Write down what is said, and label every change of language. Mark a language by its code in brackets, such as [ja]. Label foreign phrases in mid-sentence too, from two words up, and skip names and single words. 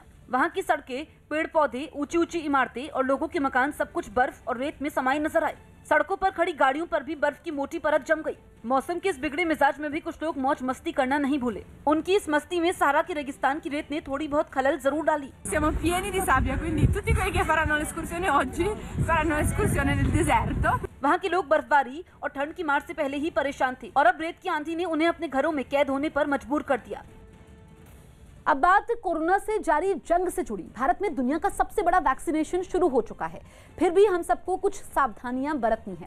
[hi] वहां की सड़कें, पेड़ पौधे, ऊंची ऊंची इमारतें और लोगों के मकान सब कुछ बर्फ और रेत में समाये नजर आए। सड़कों पर खड़ी गाड़ियों पर भी बर्फ की मोटी परत जम गई। मौसम के इस बिगड़े मिजाज में भी कुछ लोग मौज मस्ती करना नहीं भूले। उनकी इस मस्ती में सहारा के रेगिस्तान की रेत ने थोड़ी बहुत खलल जरूर डाली। [it] Siamo pieni di sabbia, quindi tutti quelli che faranno l'escursione oggi faranno l'escursione nel deserto. [hi] वहाँ के लोग बर्फबारी और ठंड की मार से पहले ही परेशान थे और अब रेत की आंधी ने उन्हें अपने घरों में कैद होने पर मजबूर कर दिया। अब बात कोरोना से जारी जंग से जुड़ी। भारत में दुनिया का सबसे बड़ा वैक्सीनेशन शुरू हो चुका है, फिर भी हम सबको कुछ सावधानियां बरतनी है।